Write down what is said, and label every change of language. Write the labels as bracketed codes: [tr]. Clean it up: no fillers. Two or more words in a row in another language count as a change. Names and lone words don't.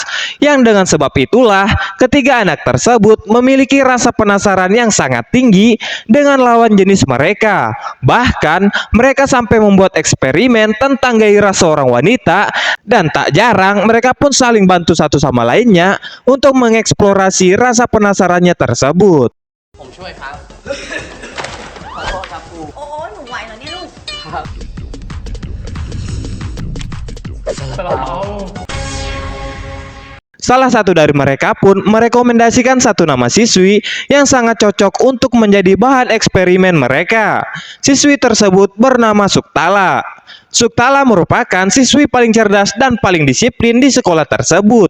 [id] Yang dengan sebab itulah, ketiga anak tersebut memiliki rasa penasaran yang sangat tinggi dengan lawan jenis mereka. Bahkan, mereka sampai membuat eksperimen tentang gairah seorang wanita, dan tak jarang mereka pun saling bantu satu sama lainnya untuk mengeksplorasi rasa penasarannya tersebut. [th] ผมช่วยครับ ขอโทษครับครู โอ้หนูไหวเหรอเนี่ยลูก [id] Salah satu dari mereka pun merekomendasikan satu nama siswi yang sangat cocok untuk menjadi bahan eksperimen mereka. Siswi tersebut bernama Suktala. Suktala merupakan siswi paling cerdas dan paling disiplin di sekolah tersebut.